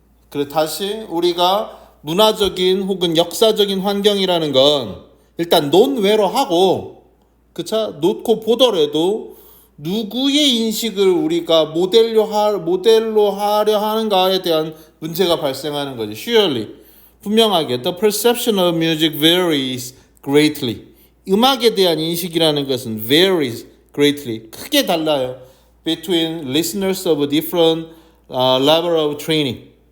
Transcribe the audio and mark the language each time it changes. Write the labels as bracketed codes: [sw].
[ko] 그래, 다시 우리가 문화적인 혹은 역사적인 환경이라는 건 일단 논외로 하고, 그쵸? 놓고 보더라도 누구의 인식을 우리가 모델로 하려 하는가에 대한 문제가 발생하는 거지. [en] Surely, [ko] 분명하게 [en] the perception of music varies greatly. [ko] 음악에 대한 인식이라는 것은 [en] varies greatly, [ko] 크게 달라요. [en] Between listeners of different level of training.